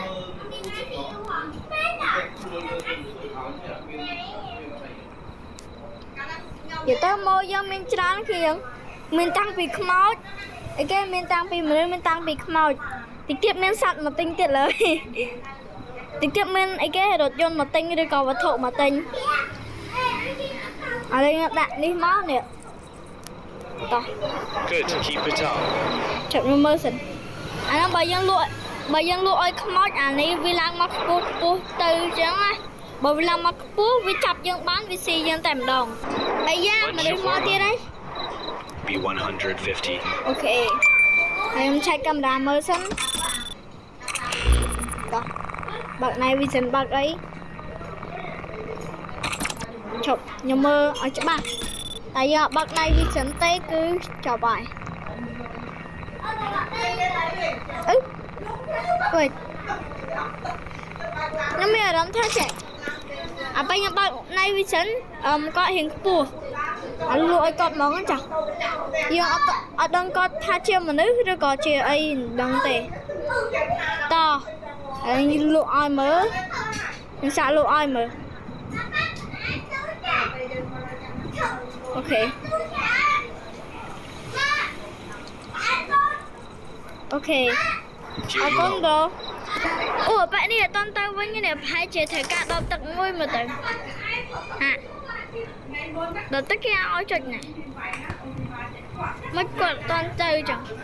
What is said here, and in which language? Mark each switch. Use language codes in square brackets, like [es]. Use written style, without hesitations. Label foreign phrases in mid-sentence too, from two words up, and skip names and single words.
[km] និយាយទៅមកយើងមានច្រើនខ្ញុំមានតាំងពីខ្មោចអីគេមានតាំងពីមនុស្សមានតាំងពីខ្មោចតិចទៀតមានសត្វមកទិញទៀតលើតិចទៀតមានអីគេរថយន្តមកទិញឬក៏វត្ថុមកទិញឥឡូវដាក់នេះមកនេះតោះ [en] Good, keep it up. [km] ចាប់ខ្ញុំមើលសិនអានោះបើយើងលក់ឲ្យខ្មោចអានេះវាឡើងមកខ្ពស់ទៅអញ្ចឹងណាបើវាឡើងមកខ្ពស់វាចាប់យើងបានវាស៊ីយើងតែម្ដងអាយ៉ាមនុស្សមកទៀតហើយ [en] Be 150. [km] អូខេហើយខ្ញុំឆែកកាមេរ៉ាមើលសិនតោះបើក [en] night vision [km] បើកអីឈប់ខ្ញុំមើលឲ្យច្បាស់តែយកបើក [en] night vision [km] ទេគឺចប់ហើយ អឺវ៉េខ្ញុំមានអារម្មណ៍ថាចេះអាពេលខ្ញុំបើក [en] night vision [km] គាត់រៀងខ្ពស់អត់លក់ឲ្យគាត់ហ្មងចាយើងអត់ដឹងគាត់ថាជាមនុស្សឬក៏ជាអីមិនដឹងទេតោះហើយលក់ឲ្យមើលខ្ញុំសាកលក់ឲ្យមើល អូខេអូខេអរគុណបងអូបែបនេះអត់តន់ទៅវិញនេះប្រហែលជាត្រូវការដបទឹកមួយមើលទៅហាដល់ទឹកគេឲ្យចុចណាមិនគាត់អត់តន់ទៅចឹង